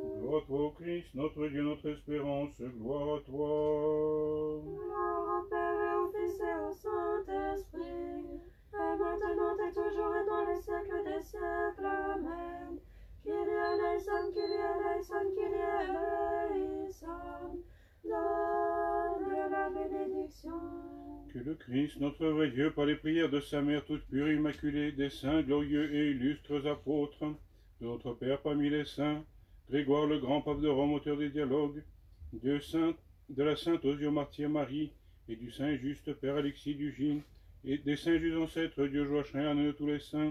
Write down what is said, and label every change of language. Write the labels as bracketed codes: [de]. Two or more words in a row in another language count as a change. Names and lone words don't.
[fr] Gloire à toi, ô Christ, notre Dieu, notre espérance, gloire à toi. Gloire au Père et au Fils et au Saint-Esprit, et maintenant et toujours et dans les siècles des siècles. [el] Amen. Κύριε ἐλέησον, Κύριε ἐλέησον, Κύριε ἐλέησον, [fr] donne la bénédiction. Que le Christ, notre vrai Dieu, par les prières de sa mère toute pure et immaculée, des saints, glorieux et illustres apôtres, de notre Père parmi les saints, Grégoire le grand pape de Rome, auteur des dialogues, de la sainte Osio martyre Marie, et du saint juste Père Alexis Dugine, et des saints justes ancêtres, Dieu Joachim, de tous les saints.